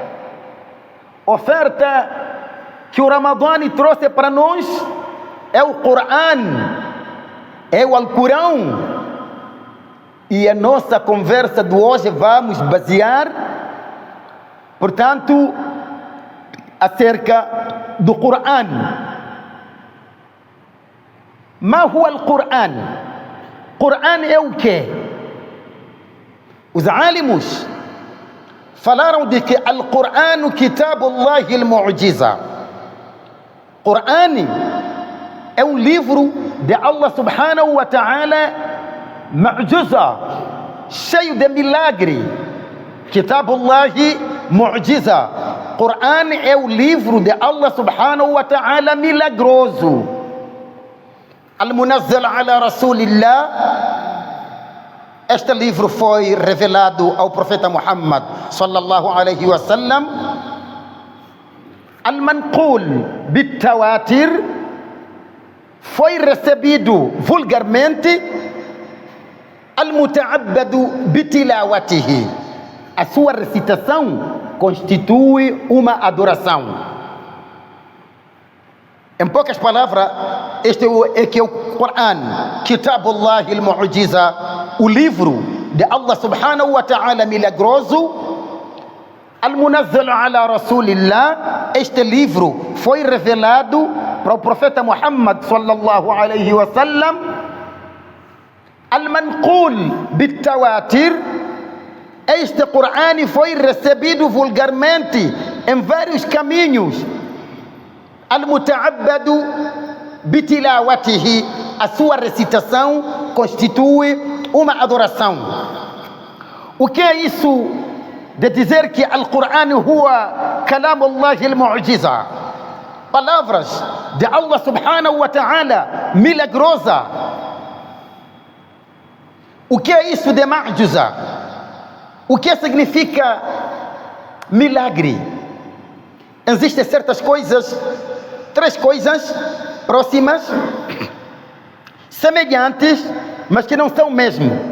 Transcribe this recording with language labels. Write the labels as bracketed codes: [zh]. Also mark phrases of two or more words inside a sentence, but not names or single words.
[pt] Oferta que o Ramadã trouxe para nós é o Corão, é o Alcorão. E a nossa conversa de hoje vamos basear, portanto, acerca do Corão. [ar] ما هو القرآن? [pt] Corão é o quê? Os alimos falaram de que [ar] القرآن كتاب الله المعجزة. [pt] Qur'an é um livro de Allah [ar] سبحانه وتعالى, [pt] mu'jiza, cheio de milagre. [ar] كتاب الله معجزة. [pt] Qur'an é o livro de Allah [ar] سبحانه وتعالى [pt] milagroso. [ar] المنزل على رسول الله. [pt] Este livro foi revelado ao profeta Muhammad [ar] صلى الله عليه وسلم. المنقول بالتواتر, [pt] foi recebido vulgarmente. [ar] المتعبد بتلاوته, [pt] a sua recitação constitui uma adoração. Em poucas palavras, este é que é o Corão, [ar] كتاب الله المعجزة, [pt] o livro de Allah [ar] سبحانه وتعالى [pt] milagroso. [ar] المنزل على رسول الله, [pt] este livro foi revelado para o profeta Muhammad [ar] صلى الله عليه وسلم. المنقول بالتواتر, [pt] este Corão foi recebido vulgarmente em vários caminhos. [ar] المتعبد بتلاوته, [pt] a sua recitação constitui uma adoração. O que é isso de dizer que [ar] القرآن هو كلام الله المعجزة? [pt] Palavras de Allah [ar] سبحانه وتعالى [pt] milagrosa. O que é isso de mu'jiza? O que significa milagre? Existem certas coisas, três coisas próximas, semelhantes, mas que não são o mesmo.